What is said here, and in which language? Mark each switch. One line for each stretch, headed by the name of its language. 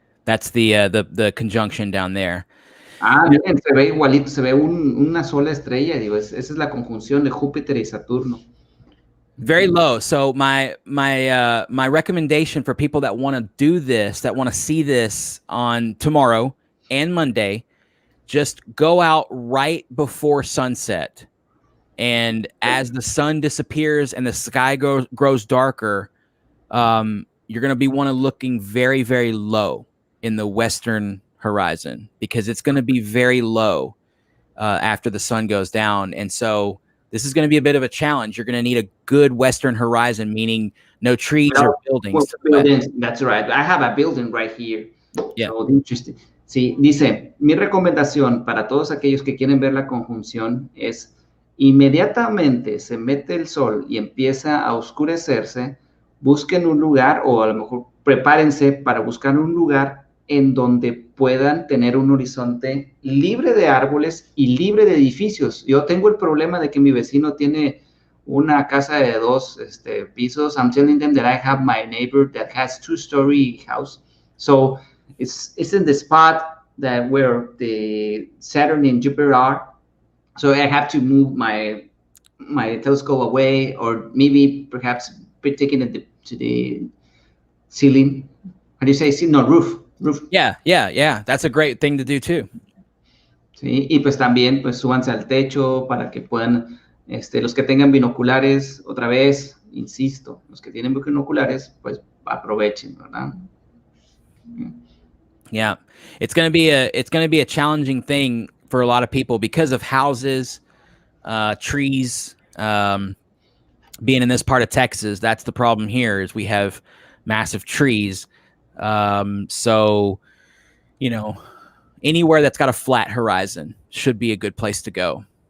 English: That's the conjunction down there.
Spanish: Miren, se ve igualito, se ve una sola estrella, digo, esa es la conjunción de Júpiter y Saturno.
English: Very low. So my recommendation for people that want to do this, that want to see this on tomorrow and Monday, just go out right before sunset. And as the sun disappears and the sky grows darker, you're going to be looking very, very low in the western horizon, because it's going to be very low after the sun goes down. And so this is going to be a bit of a challenge. You're going to need a good western horizon, meaning no trees or buildings. That's right. I have a building right here. Yeah. So interesting.
Spanish: Sí, dice, mi recomendación para todos aquellos que quieren ver la conjunción es: inmediatamente se mete el sol y empieza a oscurecerse, busquen un lugar, o a lo mejor prepárense para buscar un lugar en donde puedan tener un horizonte libre de árboles y libre de edificios. Yo tengo el problema de que mi vecino tiene una casa de 2 pisos.
English: I'm telling them that I have my neighbor that has 2-story house. So it's in the spot that where the Saturn and Jupiter are. So I have to move my my telescope away, or maybe perhaps taking it to the ceiling. How do you say? No, roof. Yeah. That's a great thing to do too.
Spanish: Sí, y pues también pues súbanse al techo para que puedan, los que tengan binoculares, otra vez, insisto, los que tienen binoculares, pues aprovechen, ¿verdad?
English: Yeah, it's gonna be a challenging thing for a lot of people because of houses, trees. Being in this part of Texas, that's the problem here. Is we have massive trees. So, you know, anywhere that's got a flat horizon should be a good place to go.